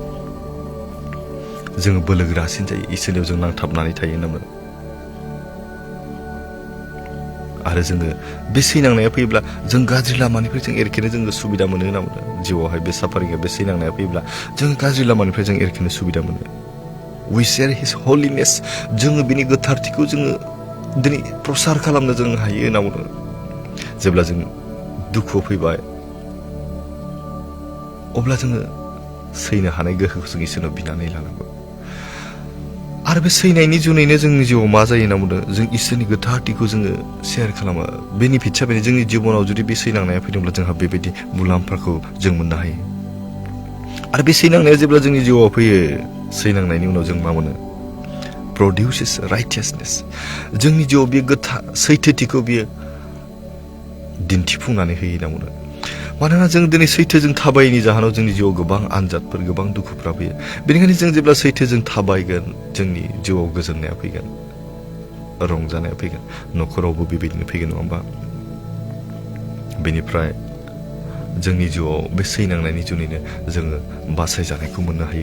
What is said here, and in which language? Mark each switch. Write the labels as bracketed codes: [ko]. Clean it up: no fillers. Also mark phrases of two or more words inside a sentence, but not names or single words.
[brx] जोङो बोलोगोरासिन जायो इसोरनियाव जों नांथाबनानै थायो होनना बुंदों आरो जोङो बे सैनांनाया फैयोब्ला जों गाज्रि लामानिफ्राय जों एरखेनो जोङो सुबिदा मोनो होनना बुंदों जिउआवहाय बे साफारिंआ बे सैनांनाया फैयोब्ला जों गाज्रि लामानिफ्राय जों एरखेनो सुबिदा मोनो [en] we share his holiness [brx] जोङो बिनि गोथारथिखौ जोङो दिनै प्रसार खालामनो जों हायो होनना बुंदों जेब्ला जों दुखुआव फैबाय अब्ला जोङो सैनो हानाय गोहोखौ जों इसोरनाव बिनानै लानांगौ आरो बे सैनायनि जुनैनो जोंनि जिउआव मा जायो होनना बुंदों जों इसोरनि गोथारथिखौ जोङो शेयार खालामो बेनिफिटसा बेनो जोंनि जिबनाव जुदि बे सैनांनाया फैदोंब्ला जोंहा बेबायदि मुलाम्फाखौ जों मोननो हायो आरो बे सैनांनाया जेब्ला जोंनि जिउआव फैयो सैनांनायनि उनाव जों मा मोनो [en] produces righteousness [brx] जोंनि जिउआव बे गोथार सैथोथिखौ बियो दिन्थिफुंनानै होयो होनना बुंदों मानोना जों दिनै सैथोजों थाबायैनि जाहोनाव जोंनि जिउआव गोबां आनजादफोर गोबां दुखुफ्रा फैयो बेनिखायनो जों जेब्ला सैथोजों थाबायगोन जोंनि जिउआव गोजोननाया फैगोन रंजानाया फैगोन न'खरावबो बेबायदिनो फैगोन नङा होमबा बेनिफ्राय जोंनि जिउआव बे सैनांनायनि जुनैनो जोङो बासायजानायखौ मोननो हायो